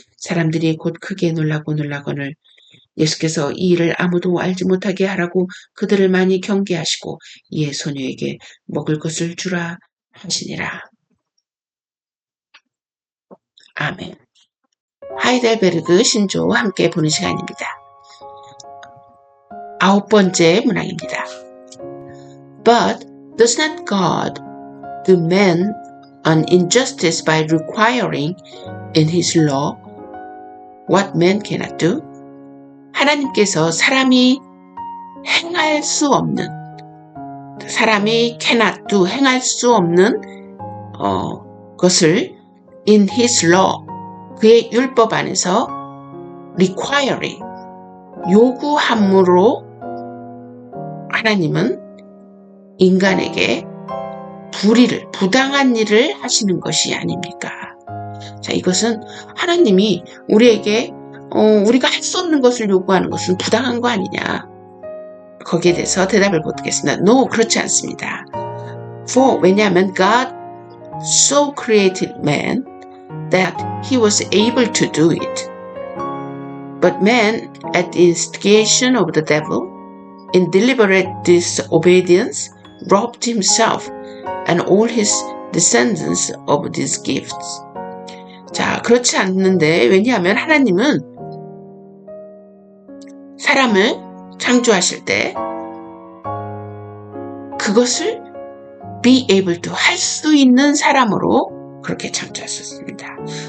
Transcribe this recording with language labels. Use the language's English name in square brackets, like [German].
[Korean] 사람들이 곧 크게 놀라거늘 예수께서 이 일을 아무도 알지 못하게 하라고 그들을 많이 경계하시고 이에 소녀에게 먹을 것을 주라 하시니라. 아멘. 하이델베르그 신조 함께 보는 시간입니다. 9번째 문항입니다. [English] But does not God do man an injustice by requiring in his law what man cannot do? [Korean] 하나님께서 사람이 행할 수 없는, 사람이 [English] cannot do, [Korean] 행할 수 없는 것을 [English] in his law, [Korean] 그의 율법 안에서 [English] requiring, [Korean] 요구함으로 하나님은 인간에게 불의를, 부당한 일을 하시는 것이 아닙니까? 자, 이것은 하나님이 우리에게 우리가 할 수 없는 것을 요구하는 것은 부당한 거 아니냐? 거기에 대해서 대답을 보겠습니다. No, 그렇지 않습니다. [English] For, [Korean] 왜냐하면 [English] God so created man that he was able to do it. But man, at the instigation of the devil, in deliberate disobedience, robbed himself and all his descendants of these gifts. [Korean] 자, 그렇지 않는데 왜냐하면 하나님은 사람을 창조하실 때 그것을 [English] be able to [Korean] 할 수 있는 사람으로 그렇게 창조하셨습니다.